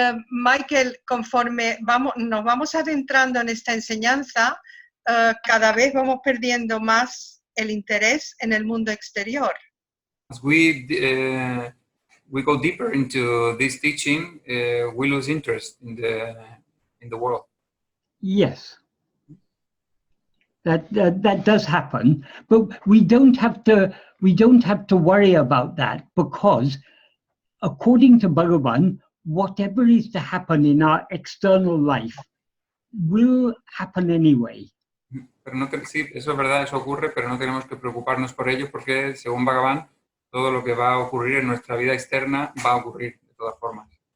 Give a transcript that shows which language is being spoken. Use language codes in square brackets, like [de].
[es] Michael, conforme nos vamos adentrando en esta enseñanza, cada vez vamos perdiendo más el interés en el mundo exterior. [en] As we go deeper into this teaching, we lose interest in the world. Yes. That does happen, but we don't have to worry about that, because according to Bhagavan, whatever is to happen in our external life will happen anyway. [es] Pero no, sí, eso es verdad, eso ocurre, pero no tenemos que preocuparnos por ello, porque según Bhagavan, todo lo que va a ocurrir en nuestra vida externa va a ocurrir de todas formas.